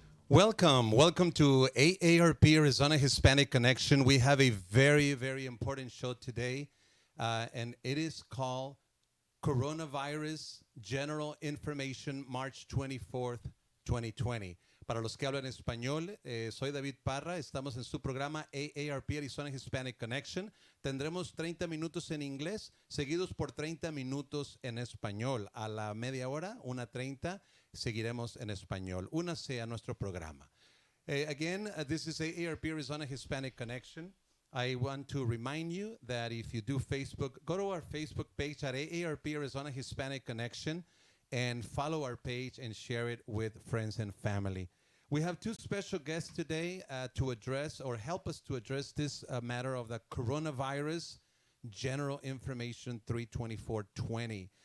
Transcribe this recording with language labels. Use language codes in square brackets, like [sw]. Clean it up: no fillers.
[en] Welcome to AARP Arizona Hispanic Connection. We have a very important show today, and it is called Coronavirus General Information, March 24th, 2020. [es] Para los que hablan español, soy David Parra. Estamos en su programa AARP Arizona Hispanic Connection. Tendremos 30 minutos en inglés, seguidos por 30 minutos en español. A la media hora, 1:30, seguiremos en español. Únase a nuestro programa. [en] Again, this is AARP Arizona Hispanic Connection. I want to remind you that if you do Facebook, go to our Facebook page at AARP Arizona Hispanic Connection and follow our page and share it with friends and family. We have two special guests today to address or help us to address this matter of the coronavirus General Information 32420.